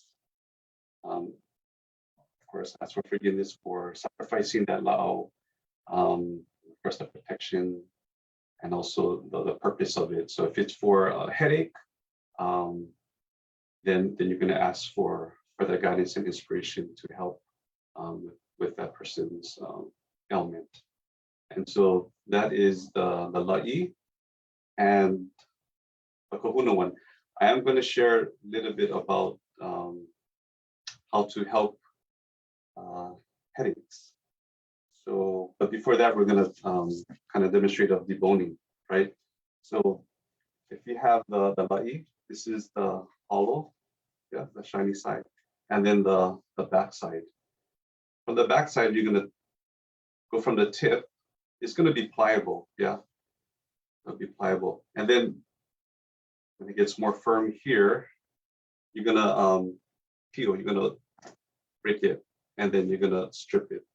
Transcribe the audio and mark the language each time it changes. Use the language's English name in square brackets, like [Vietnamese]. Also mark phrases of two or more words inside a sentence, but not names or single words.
[English] Of course, ask for forgiveness for sacrificing that la'au, of course, the protection, and also the purpose of it. So if it's for a headache, then you're going to ask for the guidance and inspiration to help with that person's ailment. And so that is the lāʻī. And the kahuna one. I am going to share a little bit about how to help headaches. So, but before that, we're going to kind of demonstrate of deboning, right? So if you have the lāʻī, this is the hollow, yeah, the shiny side, and then the back side. From the back side, you're going to go from the tip. It's going to be pliable, yeah. It'll be pliable. And then when it gets more firm here, you're gonna peel, you're gonna break it, and then you're gonna strip it.